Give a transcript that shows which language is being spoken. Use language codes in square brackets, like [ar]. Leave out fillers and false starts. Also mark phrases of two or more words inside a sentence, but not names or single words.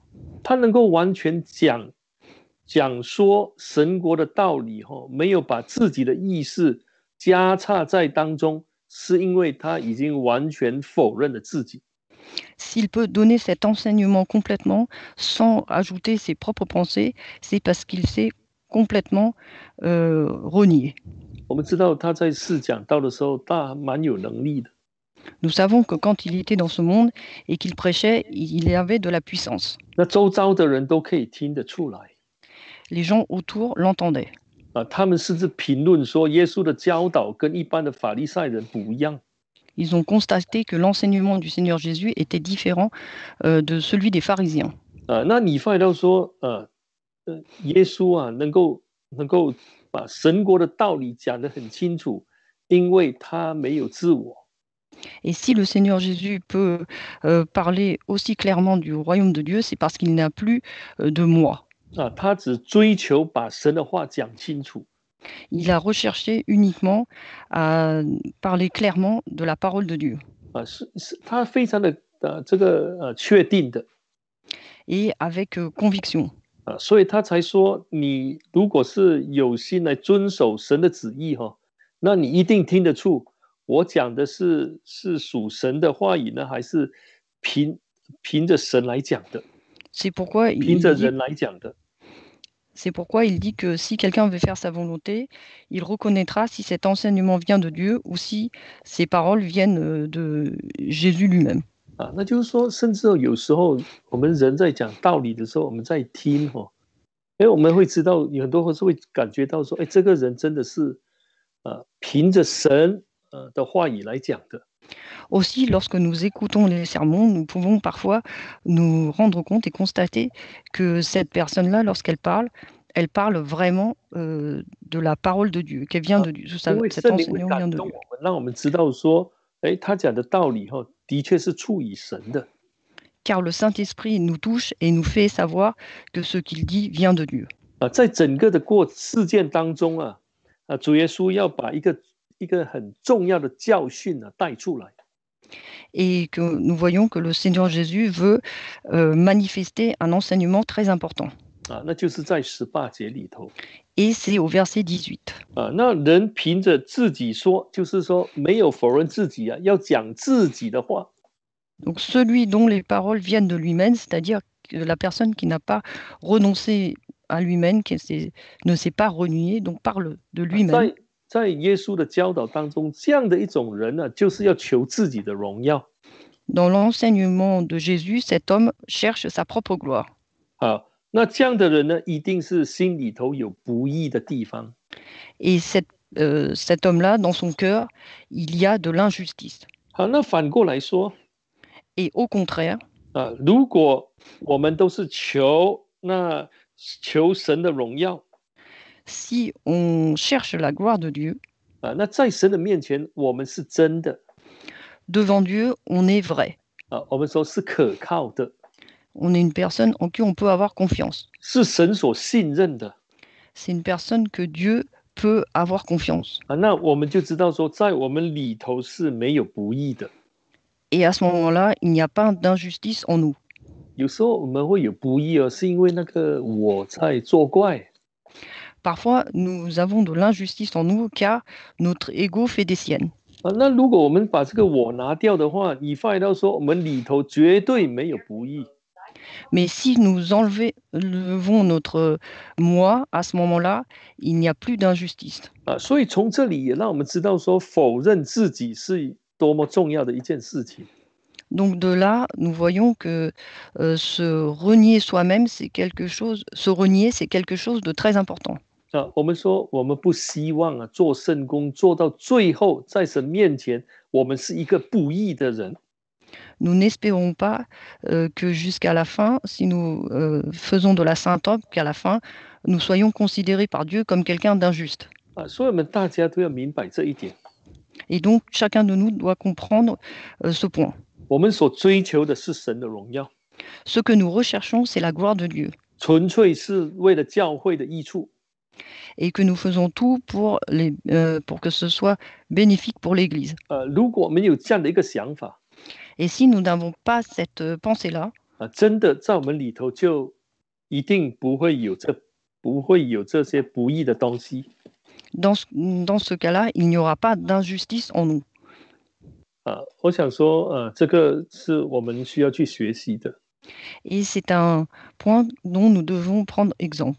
[zh] 他能够完全讲说神国的道理没有把自己的意识加插在当中，是因为他已经完全否认了自己。 [fr] S'il peut donner cet enseignement complètement sans ajouter ses propres pensées, c'est parce qu'il sait complètement renié. [zh] 我们知道他在世讲道的时候，他蛮有能力的。 [fr] Nous savons que quand il était dans ce monde et qu'il prêchait, il avait de la puissance. [zh] 那周遭的人都可以听得出来 [fr] Les gens autour l'entendaient. [zh] 啊，他们甚至评论说，耶稣的教导跟一般的法利赛人不一样 [fr] Ils ont constaté que l'enseignement du Seigneur Jésus était différent de celui des pharisiens. 啊。 [zh] 那以弗所说，耶稣啊，能够把神国的道理讲得很清楚，因为他没有自我。 [fr] Et si le Seigneur Jésus peut parler aussi clairement du royaume de Dieu, c'est parce qu'il n'a plus de moi. [zh] 啊，他只追求把神的话讲清楚 [fr] Il a recherché uniquement à parler clairement de la parole de Dieu [zh] 啊，他非常的确定的 [fr] et avec conviction. [zh] 啊，所以他才说，你如果是有心来遵守神的旨意哈，那你一定听得出我讲的是属神的话语呢，还是凭着神来讲的， [fr] C'est pourquoi [zh] 凭着人来讲的。 [fr] C'est pourquoi il dit que si quelqu'un veut faire sa volonté, il reconnaîtra si cet enseignement vient de Dieu ou si ces paroles viennent de Jésus lui-même. [zh] 啊，那就是说，甚至有时候我们人在讲道理的时候，我们在听哈，我们会知道有很多是会感觉到说，这个人真的是凭着神的话语来讲的。 [fr] Aussi, lorsque nous écoutons les sermons, nous pouvons parfois nous rendre compte et constater que cette personne-là, lorsqu'elle parle, elle parle vraiment de la parole de Dieu, qu'elle vient de Dieu. [zh] 因为 [fr] Cet [zh] 圣灵会 [fr] enseignement [zh] 感 [fr] vient de [zh] 动 [fr] Dieu. [zh] 我们，让我们知道说，他讲的道理哈，的确是出于神的。 [fr] Car le Saint-Esprit nous touche et nous fait savoir que ce qu'il dit vient de Dieu. [zh] 啊，在整个的事件当中啊，主耶稣要把一个很重要的教训带出来。 [fr] Et que nous voyons que le Seigneur Jésus veut manifester un enseignement très important. [zh] 啊，那就是在18节里头。 [fr] Et c'est au verset 18. [zh] 啊，那人凭着自己说，就是说没有否认自己啊，要讲自己的话。 [fr] Donc celui dont les paroles viennent de lui-même, c'est-à-dire la personne qui n'a pas renoncé à lui-même, qui ne s'est pas renié, donc parle de lui-même. [zh] 在耶稣的教导当中，这样的一种人呢，就是要求自己的荣耀。 [fr] Dans l'enseignement de Jésus, cet homme cherche sa propre gloire. [zh] 好，那这样的人呢，一定是心里头有不义的地方。 [fr] Et cet homme-là, dans son cœur, il y a de l'injustice. [zh] 好，那反过来说， [fr] Et au contraire, [zh] 如果我们都是求神的荣耀， [fr] si on cherche la gloire de Dieu, [zh] 那在神的面前，我们是真的。 [fr] devant Dieu, on est vrai. [zh] 我们说是可靠的， [fr] On est une personne en qui on peut avoir confiance. [zh] 是神所信任的。 [fr] C'est une personne que Dieu peut avoir confiance. [zh] 那我们就知道说，在我们里头是没有不义的。 [fr] Et à ce moment-là, il n'y a pas d'injustice en nous. [zh] 有时候我们会有不义是因为那个我在作怪。 [fr] Parfois, nous avons de l'injustice en nous car notre ego fait des siennes. [zh] 那如果我们把这个我拿掉的话，以弗所说，我们里头绝对没有不义。 [fr] Mais si nous enlevons notre moi, à ce moment-là, il n'y a plus d'injustice. [zh] 所以从这里也让我们知道说，否认自己是多么重要的一件事情。 [fr] Donc de là, nous voyons que se renier soi-même, c'est quelque chose. Se renier, c'est quelque chose de très important. [zh] 我们说，我们不希望做圣工做到最后，在神面前，我们是一个不义的人。 [fr] Nous n'espérons pas que jusqu'à la fin, si nous faisons de la sainte œuvre, qu'à la fin, nous soyons considérés par Dieu comme quelqu'un d'injuste. [zh] 所以我们大家都要明白这一点。 [fr] Et donc, chacun de nous doit comprendre ce point. [zh] 我们所追求的是神的荣耀， [fr] Ce que nous recherchons, c'est la gloire de Dieu. [zh] 纯粹是为了教会的益处。 [fr] Et que nous faisons tout pour que ce soit bénéfique pour l'Église. [zh] 如果我们有这样的一个想法， [fr] Et si nous n'avons pas cette pensée-là, [zh] 真的在我们里头就一定不会有这些不义的东西。 [fr] dans ce cas-là, il n'y aura pas d'injustice en nous. [zh] 我想说，这个是我们需要去学习的。 [fr] Et c'est un point dont nous devons prendre exemple.